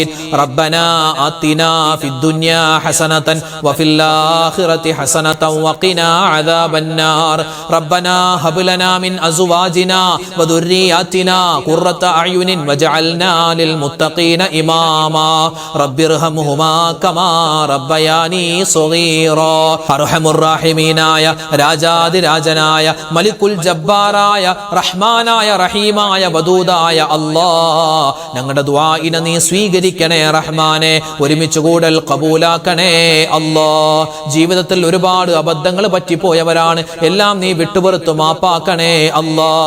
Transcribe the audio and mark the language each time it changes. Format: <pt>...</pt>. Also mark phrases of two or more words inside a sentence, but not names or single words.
<ar>ربنا آتنا في الدنيا حسنة وفي الآخرة حسنة وقنا عذاب النار. ربنا هب لنا من أزواجنا وذرياتنا قرة أعين واجعلنا للمتقين إماما. رب ارحمهما كما ربياني صغيرا. أرحم الراحمين يا</ar> <ml>രാജാതി രാജനായ മലിക്കുൽ ജബ്ബാറായ റഹ്മാനായ റഹീമായ വദൂദായ അല്ലാഹ് ഞങ്ങളുടെ ദുആഇനെ നീ സ്വീകരിക്കണേ റഹ്മാനെ. ഒരുമിച്ച് കൂടൽ ഖബൂലാക്കണേ അല്ലാഹ്. ജീവിതത്തിൽ ഒരുപാട് അബദ്ധങ്ങൾ പറ്റിപ്പോയവരാണ്. എല്ലാം നീ വിട്ടുപുറത്തു മാപ്പാക്കണേ അല്ലാഹ്.</ml>